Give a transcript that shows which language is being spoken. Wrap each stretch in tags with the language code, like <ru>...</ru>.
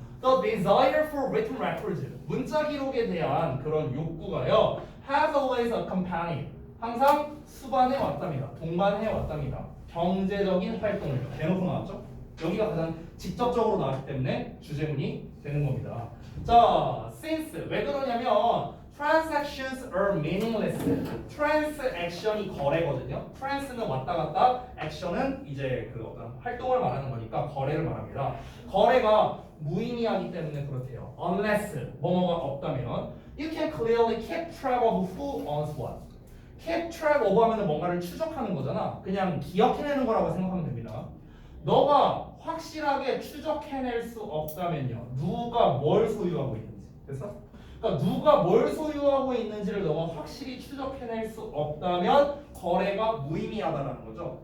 <en>The desire for written records</en> <ko>문자 기록에 대한 그런 욕구가요</ko> <en>has always accompanied</en> <ko>항상 수반해 왔답니다. 동반해 왔답니다. 경제적인 활동을 대놓고 나왔죠. 여기가 가장 직접적으로 나왔기 때문에 주제문이 되는 겁니다.</ko> <en>자, since</en> <ko>왜 그러냐면</ko> <en>transactions are meaningless.</en> <ko>transaction이 거래거든요. trans는 왔다 갔다, action은 이제 그 어떤 활동을 말하는 거니까 거래를 말합니다. 거래가 무의미하기 때문에 그렇대요.</ko> <en>unless</en> <ko>뭐뭐가 없다면</ko> <en>you can clearly keep track of who owns what.</en> <ko>keep track of 하면은 뭔가를 추적하는 거잖아. 그냥 기억해내는 거라고 생각하면 됩니다. 너가 확실하게 추적해낼 수 없다면요. 누가 뭘 소유하고 있는지. 됐어? 그러니까 누가 뭘 소유하고 있는지를 너가 확실히 추적해낼 수 없다면 거래가 무의미하다는 거죠.</ko>